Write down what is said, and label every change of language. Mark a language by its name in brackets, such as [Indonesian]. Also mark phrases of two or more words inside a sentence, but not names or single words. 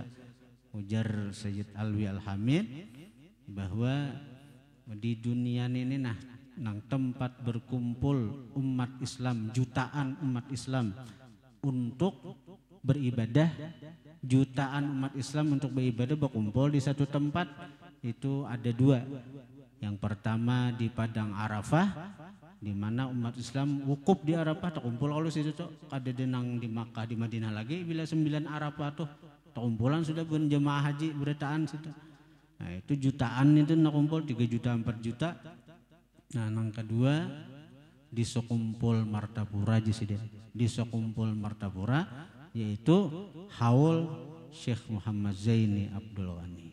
[Indonesian] Ujar Sayyid Alwi Al-Hamid bahwa di dunia ini nang tempat berkumpul umat Islam, jutaan umat Islam untuk beribadah, jutaan umat Islam untuk beribadah berkumpul di satu tempat, itu ada dua. Yang pertama di Padang Arafah, di mana umat Islam wukuf di Arafah, terkumpul kalau situ tuh ada denang di Makkah, di Madinah lagi bila 9 Arafah tuh terkumpulan sudah berjemaah haji berataan situ. Nah, itu jutaan itu nak kumpul 3 juta 4 juta. Nah, yang kedua di Sekumpul Martapura di Sekumpul Martapura, yaitu haul Syekh Muhammad Zaini Abdul Ghani.